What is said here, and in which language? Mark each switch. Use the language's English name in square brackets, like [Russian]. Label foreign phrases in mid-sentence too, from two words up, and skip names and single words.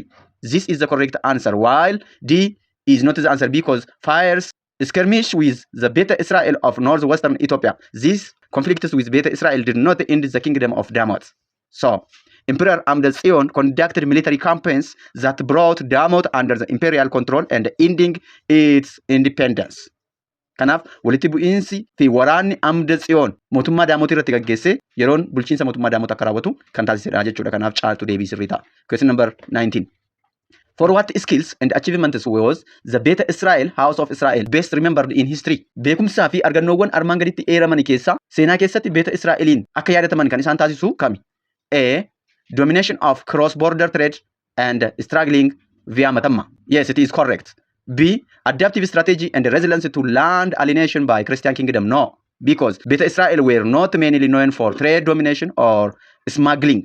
[English] This is the correct answer, while D is not the answer because fires skirmish with the Beta Israel of northwestern Ethiopia. These conflicts with Beta Israel did not end the kingdom of Damot. So, Emperor Amdetsion conducted military campaigns that brought Damot under the imperial control and ending its independence. [Oromo] Kanaaf walitti bu'iinsi fi waraanni Amdetsion mootummaa Damot irratti gaggeesse yeroon bulchiinsa mootummaa Damot akka raawwatu kan taasisedha jechuudha. Kanaaf caaltu deebii sirrii ta'a. [English] Question number 19. For what skills and achievements was the Beta Israel, House of Israel, best remembered in history? [Oromo] Beekumsaa fi argannoowwan armaan gaditti eeramani keessa seenaa keessatti Beta Israeliin akka yaadataman kan isaan taasisu kami? [English] A. Domination of cross-border trade and struggling via Matamma. Yes, it is correct. B. Adaptive strategy and resilience to land alienation by Christian kingdom. No, because Beta Israel were not mainly known for trade domination or smuggling.